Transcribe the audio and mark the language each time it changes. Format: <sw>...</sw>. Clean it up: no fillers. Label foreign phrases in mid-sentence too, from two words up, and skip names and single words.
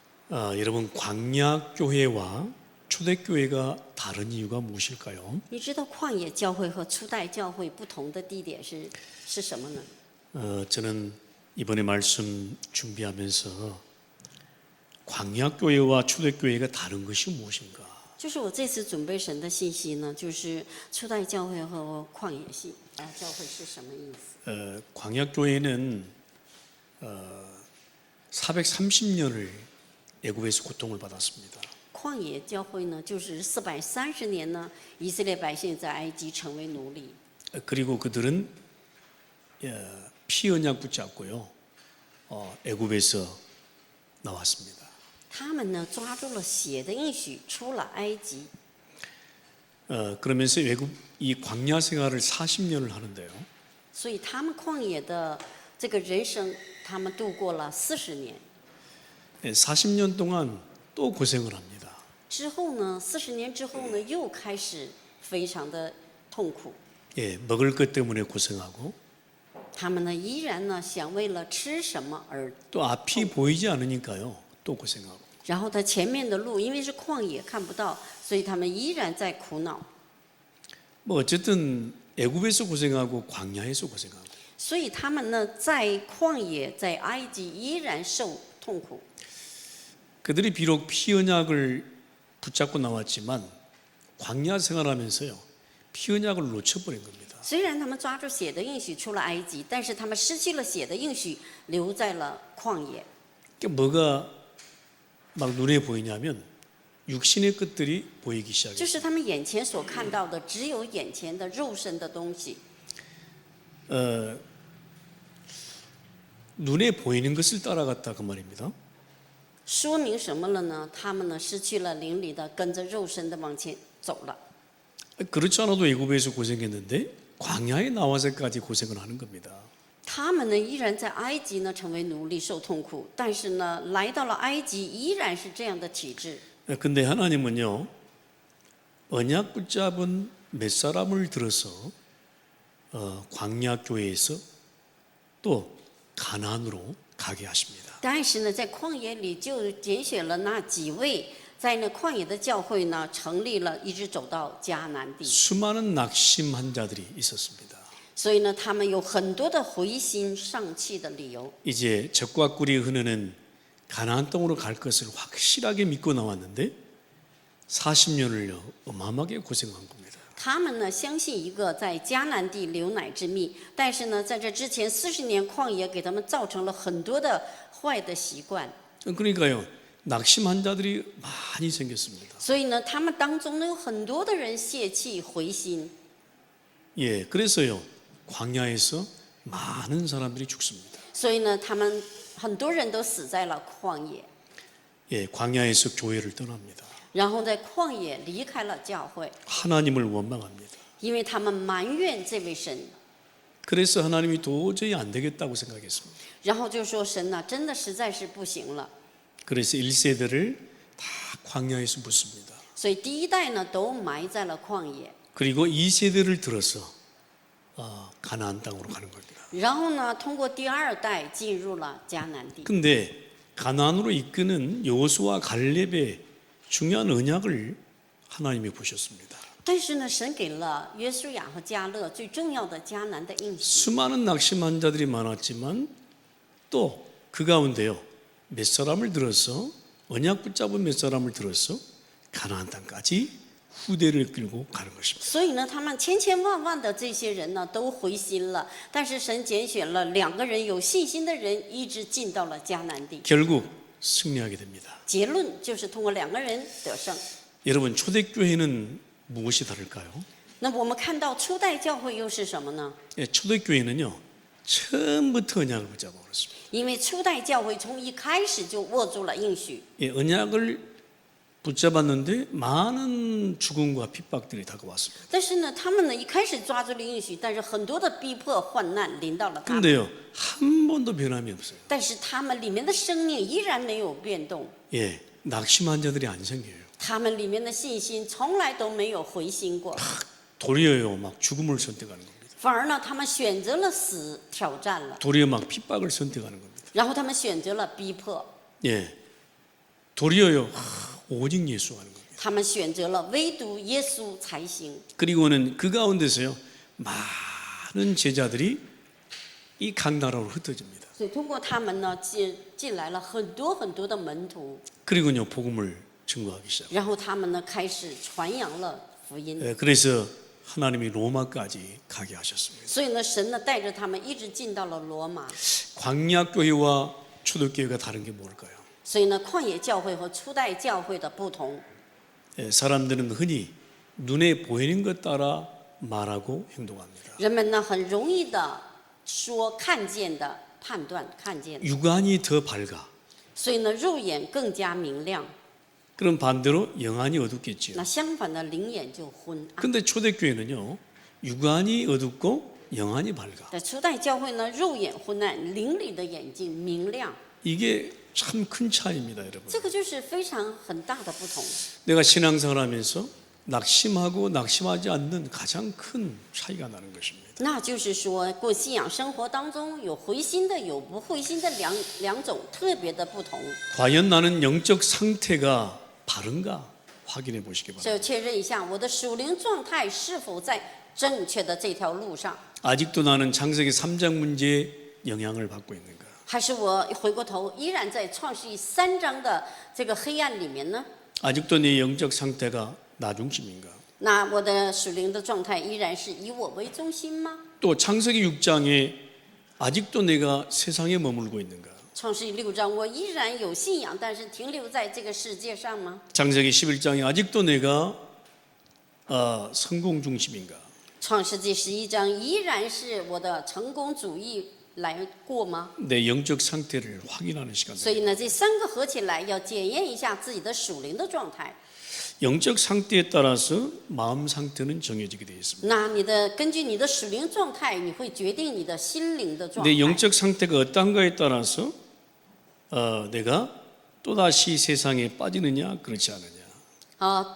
<ko>여러분 광야 교회와 초대교회가 다른 이유가 무엇일까요?</ko> <zh>你知道旷野教会和初代教会不同的地点是什么呢？</zh> <ko>저는 이번에 말씀 준비하면서 광야 교회와 초대교회가 다른 것이 무엇인가?</ko> <zh>就是我这次准备神的信息呢，就是初代教会和旷野教会是什么意思？</zh> <ko>광야 교회는 430년을 애굽에서 고통을 받았습니다.</ko> <zh>旷野教会呢，就是430年呢，以色列百姓在埃及成为奴隶，</zh> <ko>그리고 그들은 피 언약 붙잡고요, 애굽에서 나왔습니다.</ko> <zh>他们呢抓住了血的应许，出了埃及。</zh> <ko>그러면서 외국 이 광야 생활을 40년을 하는데요.</ko> <zh>所以他们旷野的这个人生，他们度过了40年。</zh> <ko>40년 동안 또 고생을 합니다.</ko> <zh>之后呢，40年之后呢，又开始非常的痛苦。</zh> <ko>먹을 것 때문에 고생하고</ko> <zh>他们呢依然呢想为了吃什么而，</zh> <ko>또 앞이 보이지 않으니까요, 또 고생하고.</ko> <zh>然后他前面的路因为是旷野看不到，所以他们依然在苦恼。</zh> <ko>뭐 어쨌든 애굽에서 고생하고 광야에서 고생하고.</ko> <zh>所以他们呢在旷野在埃及依然受痛苦。</zh> <ko>그들이 비록 피 언약을 붙잡고 나왔지만 광야 생활하면서요, 피 언약을 놓쳐버린 겁니다.</ko> <zh>虽然他们抓住血的应许出了埃及，但是他们失去了血的应许，留在了旷野。</zh> <ko>뭐가 막 눈에 보이냐면 육신의 것들이 보이기</ko> <zh>就</zh> <ko>시작했어요.</ko> <zh>是他们眼前所看到的，只有眼前的肉身的东西。</zh> <ko>눈에 보이는 것을 따라갔다 그 말입니다.</ko> <zh>说明什么了呢？他们呢失去了灵里的，跟着肉身的往前走了。</zh> <ko>그렇지 않아도 애굽에서 고생했는데 광야에 나와서까지 고생을 하는 겁니다.</ko> <zh>他们呢依然在埃及呢成为奴隶受痛苦，但是呢来到了埃及依然是这样的体制。</zh> <ko>근데 하나님은요, 언약 붙잡은 몇 사람을 들어서 광야 교회에서 또 가나안으로 가게 하십니다.</ko> <zh>但是呢，在旷野里就拣选了那几位，在那旷野的教会呢，成立了，一直走到迦南地。</zh> <ko>수많은 낙심한 자들이 있었습니다.</ko> <zh>所以呢，他们有很多的灰心丧气的理由。</zh> <ko>이제 젖과 꿀이 흐르는 가나안 땅으로 갈 것을 확실하게 믿고 나왔는데 40년을 어마어마하게 고생한 겁니다.</ko> <zh>他们呢，相信一个在迦南地流奶之蜜，但是呢，在这之前40年旷野给他们造成了很多的坏的习惯。</zh> <ko>그러니까요, 낙심한 자들이 많이 생겼습니다.</ko> <zh>所以呢，他们当中呢有很多的人泄气灰心。</zh> <ko>그래서요, 광야에서 많은 사람들이 죽습니다.</ko> <zh>所以呢，他们很多人都死在了旷野，</zh> <ko>광야에서 교회를 떠납니다.</ko> <zh>然后在旷野离开了教会，</zh> <ko>하나님을 원망합니다.</ko> <zh>因为他们埋怨这位神。</zh> <ko>그래서 하나님이 도저히 안 되겠다고 생각했습니다.</ko> <zh>然后就说神呐、真的实在是不行了。</zh> <ko>그래서 1세대를 다 광야에서 묻습니다.</ko> <zh>所以第一代呢都埋在了旷野，</zh> <ko>그리고 2세대를 들어서 가나안 땅으로 가는 겁니다.</ko> <zh>然后呢通过第二代进入了迦南地。</zh> <ko>근데 가나안으로 이끄는 여호수아 갈렙의 중요한 언약을 하나님이 보셨습니다.</ko> <zh>但是呢，神给了约书亚和迦勒最重要的迦南的应许。</zh> <ko>수많은 낙심한 자들이 많았지만 또 그 가운데요, 몇 사람을 들어서 언약 붙잡은 몇 사람을 들어서 가나안 땅까지 후대를 끌고 가는 것입니다.</ko> <zh>所以呢，他们千千万万的这些人呢都灰心了，但是神拣选了2个人有信心的人，一直进到了迦南地。</zh> <ko>결국 승리하게 됩니다.</ko> <zh>结论就是通过2个人得胜。</zh> <ko>여러분, 초대교회는 무엇이 다를까요?</ko> <zh>那我们看到初代教会又是什么呢？</zh> <ko>초대교회는요, 처음부터 언약을 붙잡아 버렸습니다.</ko> <zh>因为初代教会从一开始就握住了应许，</zh> <ko>언약을 붙잡았는데 많은 죽음과 핍박들이 다가왔습니다.</ko> <zh>但是呢，他们呢一开始抓住了应许，但是很多的逼迫患难临到了他们。</zh> <ko>근데요, 한 번도 변함이 없어요.</ko> <zh>但是他们里面的生命依然没有变动，</zh> <ko>낙심한 자들이 안 생겨요.</ko> <zh>他们里面的信心从来都没有回心过，</zh> <ko>도리어요, 막 죽음을 선택하는 겁니다.</ko> <zh>反而呢，他们选择了死，挑战了，</zh> <ko>도리어 막 핍박을 선택하는 겁니다.</ko> <zh>然后他们选择了逼迫。</zh> <ko>도리어요. 오직 예수 하는 겁니다.</ko> <zh>他们选择了唯独耶稣才行。</zh> <ko>그리고는 그 가운데서요 많은 제자들이 이 각 나라로 흩어집니다.</ko> <zh>所以通过他们呢，进来了很多很多的门徒，</zh> <ko>그리고요 복음을 증거하기 시작.</ko> <zh>然后他们呢开始传扬了福音。</zh> <ko>그래서 하나님이 로마까지 가게 하셨습니다.</ko> <zh>所以呢，神呢带着他们一直进到了罗马。</zh> <ko>광야 교회와 초대교회가 다른 게 뭘까요?</ko> <zh>所以呢，旷野教会和初代教会的不同，</zh> <ko>사람들은 흔히 눈에 보이는 것 따라 말하고 행동합니다.</ko> <zh>人们呢很容易的说看见的判断看见的，</zh> <ko>육안이 더 밝아.</ko> <zh>所以呢肉眼更加明亮。</zh> <ko>그럼 반대로 영안이 어둡겠지요.</ko> <zh>那相反的灵眼就昏暗。</zh> <ko>근데 초대교회는요 육안이 어둡고 영안이 밝아.</ko> <zh>在初代教会呢，肉眼昏暗，灵里的眼睛明亮，</zh> <ko>이게 참 큰 차이입니다, 여러분.</ko> <zh>这个就是非常很大的不同。</zh> <ko>내가 신앙생활 하면서 낙심하고 낙심하지 않는 가장 큰 차이가 나는 것입니다.</ko> <zh>那就是说，过信仰生活当中有灰心的，有不灰心的两种特别的不同。</zh> <ko>과연 나는 영적 상태가 바른가 확인해 보시기</ko> <zh>所</zh> <ko>바랍니다.</ko> <zh>以确认一下，我的属灵状态是否在正确的这条路上，</zh> <ko>아직도 나는 창세기 3장 문제에 영향을 받고 있는가?</ko> <zh>还是我回过头依然在创世记3章的这个黑暗里面呢？</zh> <ko>아직도 내 영적 상태가 나 중심인가?</ko> <zh>那我的属灵的状态依然是以我为中心吗？</zh> <ko>또 창세기 6장에 아직도 내가 세상에 머물고 있는가?</ko> <zh>创世记6章，我依然有信仰，但是停留在这个世界上吗？</zh> <ko>창세기 11장에 아직도 내가 성공 중심인가?</ko> <zh>创世纪11章依然是我的成功主义来过吗？</zh> <ko>내 영적 상태를 확인하는 시간.</ko> <zh>所以呢，这三个合起来要检验一下自己的属灵的状态。</zh> <ko>영적 상태에 따라서 마음 상태는 정해지게 되어 있습니다.</ko> <zh>那根据你的属灵状态，你会决定你的心灵的状</zh> <ko>내</ko> <zh>态。</zh> <ko>영적 상태가 어떤가에 따라서 내가 또다시 세상에 빠지느냐 그렇지 않느냐.</ko>